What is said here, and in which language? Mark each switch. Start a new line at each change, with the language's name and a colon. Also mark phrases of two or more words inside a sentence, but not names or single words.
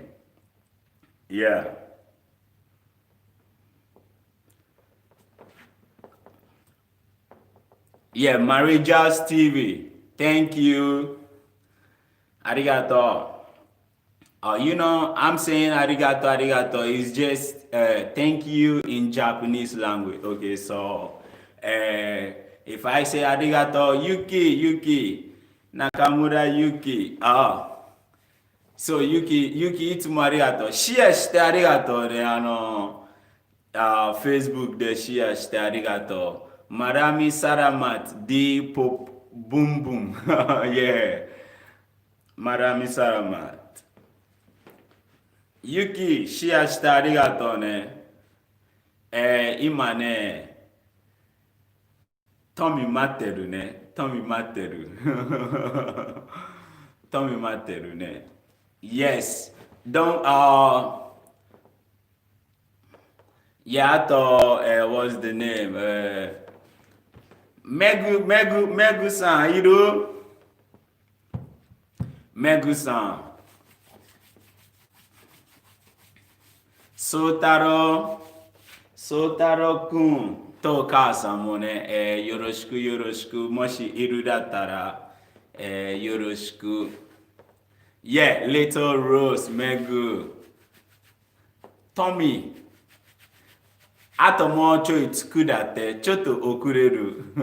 English: Yeah. Yeah, Marija's TV. Thank you. Arigato. You know, I'm saying
Japanese: ありがとう、ありがとう.
English: It's just thank you in Japanese language. Okay, so if I say arigato, Yuki, Nakamura Yuki.
Japanese: So Yuki, いつもありがとう。シェアしてありがとうね。Facebook でシェアしてありがとう。
Filipino: Marami Salamat di Pop Boom Boom. Yeah. Marami Salamat.
Japanese: ユキ、シェアしてありがとうね。今ね、トミ待ってるね。トミ待ってる。トミ待ってるね。Yes.
English: Don't, yeah, I thought, what's the name? Megu-san, you do?
Japanese: Megu-san. Sotaro くんとお母さんもね、よろしくよろしく。もしいるだったら、よろしく。Yeah,
English: Little Rose, Megu. Tommy.
Japanese: あともうちょい作だって、ちょっと遅れる。